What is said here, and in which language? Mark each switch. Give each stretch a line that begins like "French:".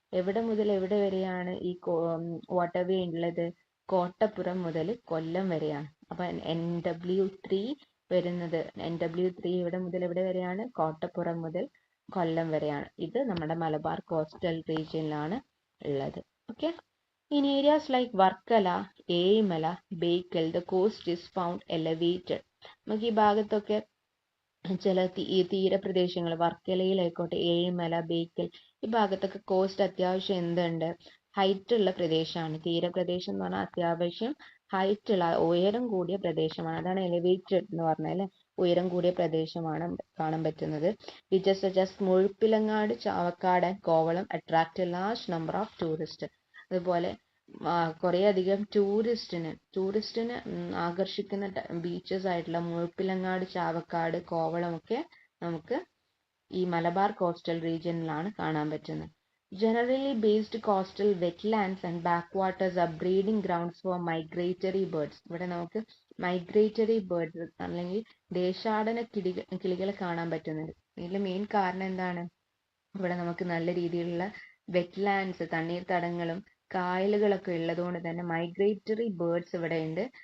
Malayalam: എവിടെ മുതൽ എവിടെ വരെയാണ് ഈ വാട്ടർവേ ഉള്ളത്? കോട്ടപ്പുറം മുതൽ കൊല്ലം വരെയാണ്. അപ്പൊ NW3 വരുന്നത്, NW3 എവിടെ മുതൽ എവിടെ വരെയാണ്? കോട്ടപ്പുറം മുതൽ കൊല്ലം വരെയാണ്. ഇത് നമ്മുടെ മലബാർ കോസ്റ്റൽ റീജിയനിലാണ് ഉള്ളത്.
English: Okay, in areas like Varkala, Ezhimala, Bekal, the coast is found elevated.
Malayalam: നമുക്ക് ഈ ഭാഗത്തൊക്കെ ചില തീരപ്രദേശങ്ങൾ, വർക്കലയിലായിക്കോട്ടെ, ഏഴിമല, ബേക്കൽ, ഈ ഭാഗത്തൊക്കെ കോസ്റ്റ് അത്യാവശ്യം എന്തുണ്ട്, ഹൈറ്റ് ഉള്ള പ്രദേശമാണ്. തീരപ്രദേശം എന്ന് പറഞ്ഞാൽ അത്യാവശ്യം ഹൈറ്റ് ഉള്ള, ഉയരം കൂടിയ പ്രദേശമാണ്. അതാണ് എലിവേറ്റഡ് എന്ന് പറഞ്ഞാൽ, ഉയരം കൂടിയ പ്രദേശമാണ് കാണാൻ പറ്റുന്നത്.
English: Beaches such as Muzhappilangad, Chavakkad and Kovalam attract a large number of tourist.
Malayalam: അതുപോലെ കുറേ അധികം ടൂറിസ്റ്റിന് ആകർഷിക്കുന്ന ബീച്ചസ് ആയിട്ടുള്ള മുഴുപ്പിലങ്ങാട്, ചാവക്കാട്, കോവളം ഒക്കെ നമുക്ക് ഈ മലബാർ കോസ്റ്റൽ റീജിയനിലാണ് കാണാൻ പറ്റുന്നത്.
English: Generally based coastal wetlands and backwaters are breeding grounds for migratory birds.
Malayalam: ഇവിടെ നമുക്ക് മൈഗ്രേറ്ററി ബേർഡ്സ് അല്ലെങ്കിൽ ദേശാടന കിളികളെ കാണാൻ പറ്റുന്നുണ്ട്. ഇതിന്റെ മെയിൻ കാരണം എന്താണ്? ഇവിടെ നമുക്ക് നല്ല രീതിയിലുള്ള വെറ്റ്ലാൻഡ്സ്, തണ്ണീർത്തടങ്ങളും കായലുകളൊക്കെ ഉള്ളതുകൊണ്ട് തന്നെ മൈഗ്രേറ്ററി ബേർഡ്സ് ഇവിടെ ഉണ്ട്.